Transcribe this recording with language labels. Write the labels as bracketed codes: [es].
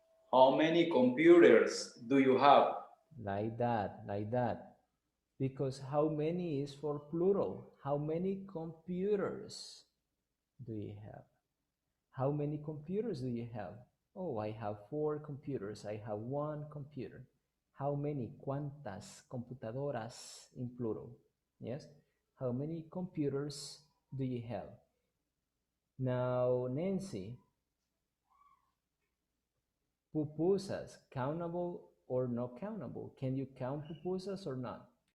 [en] How many computers do you have? Like that, like that. Because how many is for plural. How many computers do you have? How many computers do you have? Oh, I have 4 computers. I have 1 computer. How many? [es] ¿Cuántas computadoras [en] in plural? Yes? How many computers do you have? Now, Nancy, pupusas, countable or not countable? Can you count pupusas or not?